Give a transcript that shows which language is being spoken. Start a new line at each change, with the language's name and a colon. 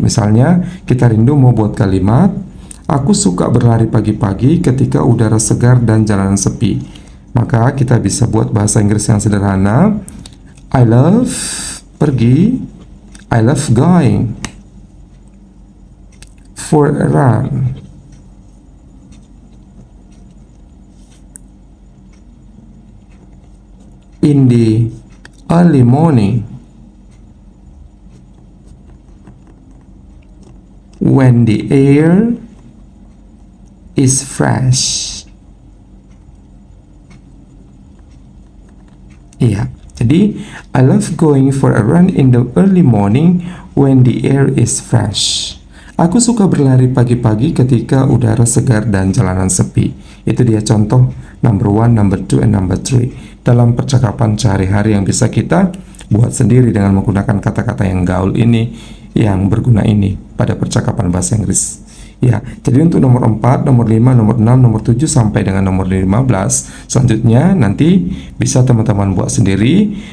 Indonesian: Misalnya kita rindu mau buat kalimat, aku suka berlari pagi-pagi ketika udara segar dan jalanan sepi. Maka kita bisa buat bahasa Inggris yang sederhana.
English: I love pergi, I love going for a run. In the early morning when the air is fresh.
Indonesian: Iya, jadi
English: I love going for a run in the early morning when the air is fresh.
Indonesian: Aku suka berlari pagi-pagi ketika udara segar dan jalanan sepi. Itu dia contoh
English: number 1, number 2, and number 3
Indonesian: dalam percakapan sehari-hari yang bisa kita buat sendiri dengan menggunakan kata-kata yang gaul ini, yang berguna ini pada percakapan bahasa Inggris. Ya, jadi untuk nomor 4, nomor 5, nomor 6, nomor 7 sampai dengan nomor 15 selanjutnya nanti bisa teman-teman buat sendiri.